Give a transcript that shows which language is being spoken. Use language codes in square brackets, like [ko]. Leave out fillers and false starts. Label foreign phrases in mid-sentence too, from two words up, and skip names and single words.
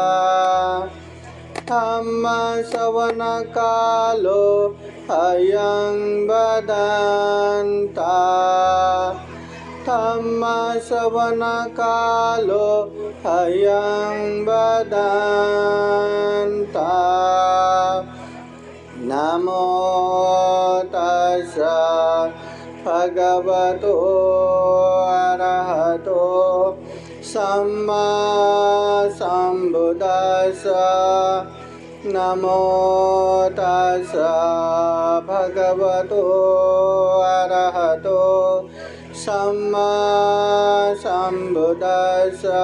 [pi] धम्मश्रवणकालो अयं बदन्ता धम्मश्रवणकालो अयं बदन्ता। नमो तस्सा भगवतो अरहतो सम्मा सम्बुद्दस्सा। नमो तस्सा भगवतो अरहतो सम्मा सम्बुद्दस्सा।